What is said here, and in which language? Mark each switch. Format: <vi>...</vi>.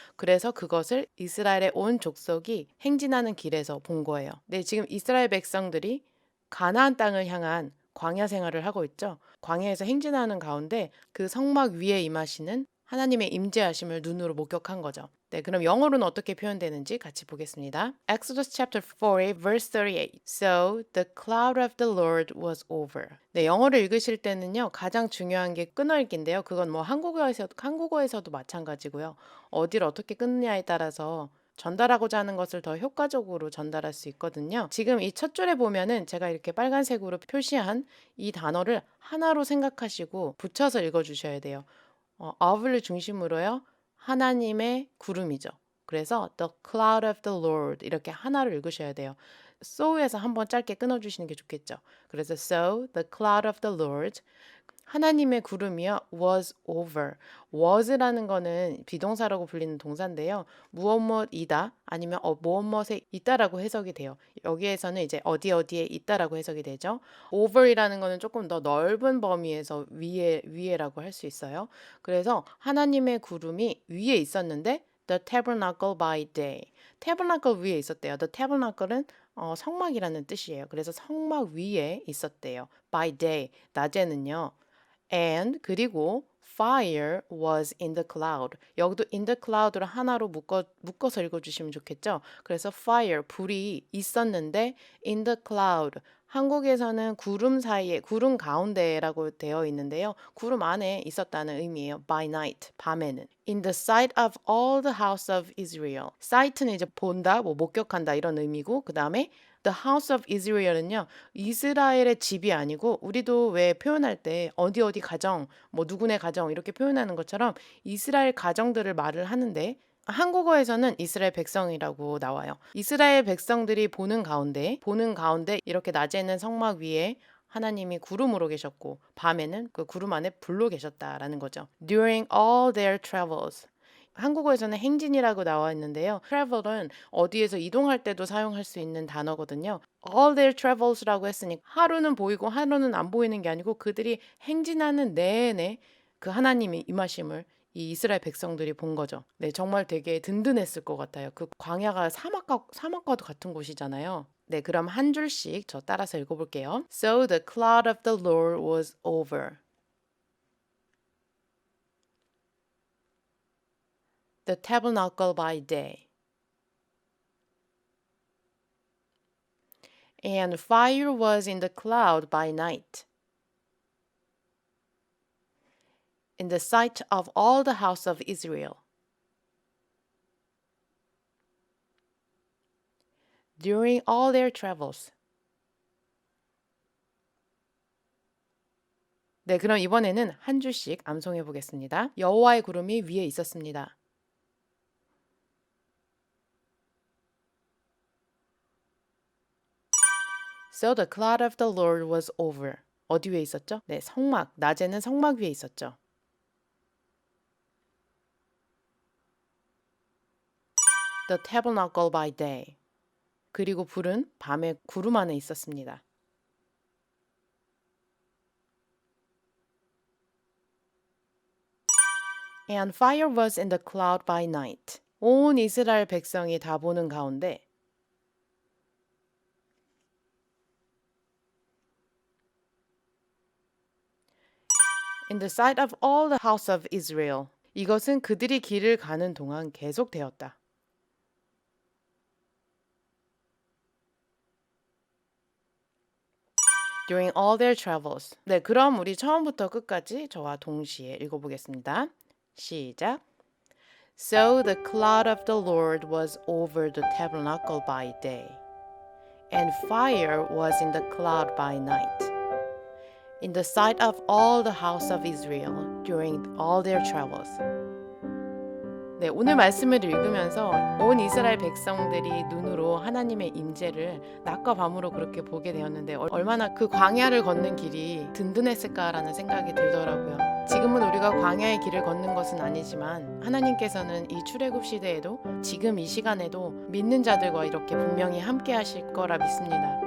<ko>그래서 그것을 이스라엘의 온 족속이 행진하는 길에서 본 거예요. 네, 지금 이스라엘 백성들이 가나안 땅을 향한 광야 생활을 하고 있죠. 광야에서 행진하는 가운데 그 성막 위에 임하시는 하나님의 임재하심을 눈으로 목격한 거죠. 네, 그럼 영어로는 어떻게 표현되는지 같이 보겠습니다.</ko> <en>Exodus chapter 4, verse 38. So the cloud of the Lord was over.</en> <ko>네, 영어를 읽으실 때는요, 가장 중요한 게 끊어읽기인데요. 그건 뭐 한국어에서도 마찬가지고요. 어디를 어떻게 끊느냐에 따라서 전달하고자 하는 것을 더 효과적으로 전달할 수 있거든요. 지금 이 첫 줄에 보면은 제가 이렇게 빨간색으로 표시한 이 단어를 하나로 생각하시고 붙여서 읽어주셔야 돼요. of를 중심으로요. 하나님의 구름이죠. 그래서</ko> <en>the cloud of the Lord</en> <ko>이렇게 하나로 읽으셔야 돼요. so에서 한번 짧게 끊어주시는 게 좋겠죠.</ko> <en>그래서 so the cloud of the Lord</en> <ko>하나님의 구름이요</ko> <en>was over.</en> <ko>was라는 거는 비동사라고 불리는 동사인데요. 무엇무엇이다 아니면 무엇무엇에 있다라고 해석이 돼요. 여기에서는 이제 어디 어디에 있다라고 해석이 되죠. over이라는 거는 조금 더 넓은 범위에서 위에라고 할 수 있어요. 그래서 하나님의 구름이 위에 있었는데</ko> <en>the tabernacle by day.</en> <ko>tabernacle 위에 있었대요. the tabernacle은 성막이라는 뜻이에요. 그래서 성막 위에 있었대요.</ko> <en>by day.</en> <ko>낮에는요.</ko> <en>And 그리고 fire was in the cloud.</en> <ko>여기도</ko> <en>in the cloud</en> <ko>를 하나로 묶어서 읽어주시면 좋겠죠.</ko> <en>그래서 fire,</en> <ko>불이 있었는데</ko> <en>in the cloud.</en> <ko>한국에서는 구름 사이에, 구름 가운데라고 되어 있는데요. 구름 안에 있었다는 의미예요.</ko> <en>by night, 밤에는. In the sight of all the house of Israel.</en> <ko>sight는 이제 본다, 뭐 목격한다 이런 의미고 그 다음에 The house of Israel은요, 이스라엘의 집이 아니고, 우리도 왜 표현할 때 어디 어디 가정, 뭐 누구네 가정 이렇게 표현하는 것처럼 이스라엘 가정들을 말을 하는데, 한국어에서는 이스라엘 백성이라고 나와요. 이스라엘 백성들이 보는 가운데 이렇게 낮에는 성막 위에 하나님이 구름으로 계셨고, 밤에는 그 구름 안에 불로 계셨다라는 거죠.</ko> <en>During all their travels.</en> <ko>한국어에서는 행진이라고 나와 있는데요. travel은 어디에서 이동할 때도 사용할 수 있는 단어거든요. all their travels라고 했으니 하루는 보이고 하루는 안 보이는 게 아니고 그들이 행진하는 내내 그 하나님의 임하심을 이 이스라엘 백성들이 본 거죠. 네, 정말 되게 든든했을 것 같아요. 그 광야가 사막과도 같은 곳이잖아요. 네, 그럼 한 줄씩 저 따라서 읽어볼게요.</ko> <en>So the cloud of the Lord was over the tabernacle by day. And fire was in the cloud by night, in the sight of all the house of Israel. During all their travels.</en> <ko>네, 그럼 이번에는 한 줄씩 암송해 보겠습니다. 여호와의 구름이 위에 있었습니다.</ko> <en>So the cloud of the Lord was over.</en> <ko>어디 위에 있었죠? 네, 성막. 낮에는 성막 위에 있었죠.</ko> <en>The tabernacle by day.</en> <ko>그리고 불은 밤에 구름 안에 있었습니다.</ko> <en>And fire was in the cloud by night.</en> <ko>온 이스라엘 백성이 다 보는 가운데</ko> <en>In the sight of all the house of Israel.</en> <ko>이것은 그들이 길을 가는 동안 계속되었다.</ko> <en>During all their travels.</en> <ko>네, 그럼 우리 처음부터 끝까지 저와 동시에 읽어보겠습니다. 시작.</ko> <en>So the cloud of the Lord was over the tabernacle by day, and fire was in the cloud by night, in the sight of all the house of Israel during all their travels.</en> <ko>네, 오늘 말씀을 읽으면서 온 이스라엘 백성들이 눈으로 하나님의 임재를 낮과 밤으로 그렇게 보게 되었는데 얼마나 그 광야를 걷는 길이 든든했을까라는 생각이 들더라고요. 지금은 우리가 광야의 길을 걷는 것은 아니지만 하나님께서는 이 출애굽 시대에도 지금 이 시간에도 믿는 자들과 이렇게 분명히 함께 하실 거라 믿습니다.</ko>